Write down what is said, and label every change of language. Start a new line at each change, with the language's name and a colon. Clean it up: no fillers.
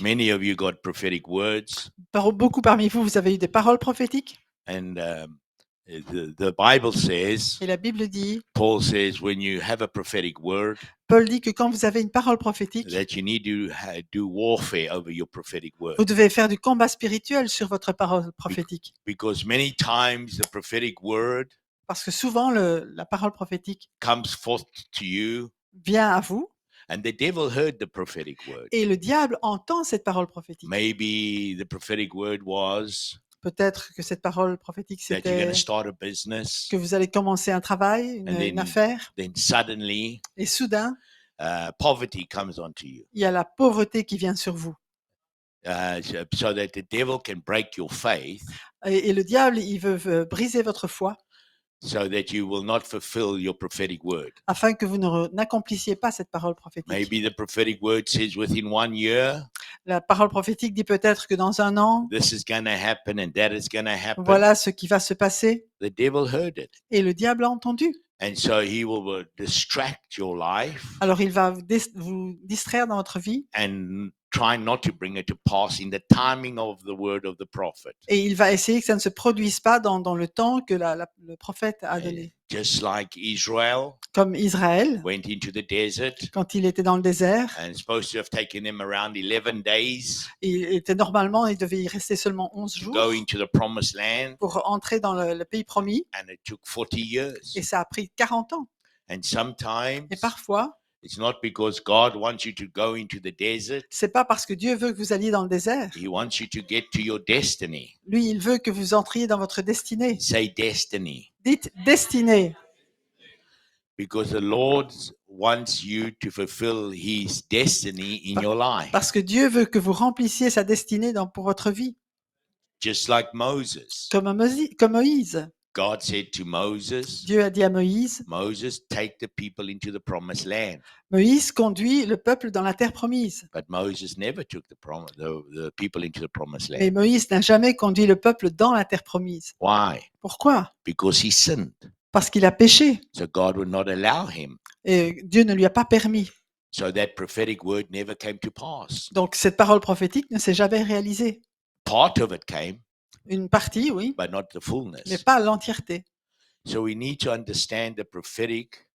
English: Many of you got prophetic words,
French: Beaucoup parmi vous, vous avez eu des paroles prophétiques.
English: and the Bible says,
French: Et la Bible dit,
English: Paul says, when you have a prophetic word,
French: Paul dit que quand vous avez une parole prophétique,
English: that you need to do warfare over your prophetic word.
French: vous devez faire du combat spirituel sur votre parole prophétique.
English: Because many times the prophetic word
French: Parce que souvent, la parole prophétique
English: comes forth to you,
French: vient à vous
English: and the devil heard the prophetic word.
French: et le diable entend cette parole prophétique.
English: Maybe the prophetic word was
French: Peut-être que cette parole prophétique,
English: that you're going
French: c'était
English: to start a business,
French: que vous allez commencer un travail,
English: and
French: une affaire,
English: then suddenly
French: et soudain,
English: poverty comes onto you,
French: il y a la pauvreté qui vient sur vous.
English: so that the devil can break your faith,
French: Et le diable, il veut briser votre foi
English: so that you will not fulfill your prophetic word.
French: afin que vous n'accomplissiez pas cette parole prophétique.
English: Maybe the prophetic word says within 1 year,
French: La parole prophétique dit peut-être que dans un an,
English: this is going to happen and that is going to happen.
French: voilà ce qui va se passer.
English: The devil heard it.
French: Et le diable a entendu.
English: And so he will distract your life
French: Alors il va vous distraire dans votre vie
English: and try not to bring it to pass in the timing of the word of the prophet.
French: et il va essayer que ça ne se produise pas dans le temps que le prophète a donné.
English: Just like Israel
French: Comme Israël,
English: went into the desert
French: quand il était dans le désert,
English: and supposed to have taken him around 11 days
French: il devait y rester seulement 11
English: to
French: jours
English: go into the promised land,
French: pour entrer dans le pays promis
English: and it took 40 years.
French: et ça a pris 40 ans.
English: And sometimes
French: Et parfois,
English: it's not because God wants you to go into the desert.
French: c'est pas parce que Dieu veut que vous alliez dans le désert.
English: He wants you to get to your destiny.
French: Lui, il veut que vous entriez dans votre destinée.
English: Say destiny.
French: Dites destinée.
English: Because the Lord wants you to fulfill his destiny in your life.
French: Parce que Dieu veut que vous remplissiez sa destinée pour votre vie.
English: Just like Moses.
French: Comme Moïse.
English: God said to Moses,
French: Dieu a dit à Moïse,
English: Moses, take the people into the promised land.
French: Moïse conduit le peuple dans la terre promise.
English: But Moses never took the people into the promised
French: Mais
English: land.
French: Moïse n'a jamais conduit le peuple dans la terre promise.
English: Why?
French: Pourquoi?
English: Because he sinned.
French: Parce qu'il a péché.
English: So God would not allow him.
French: Et Dieu ne lui a pas permis.
English: So that prophetic word never came to pass.
French: Donc cette parole prophétique ne s'est jamais réalisée.
English: Part of it came,
French: Une partie, oui,
English: but not the
French: mais
English: fullness.
French: pas l'entièreté.
English: So we need to understand the prophetic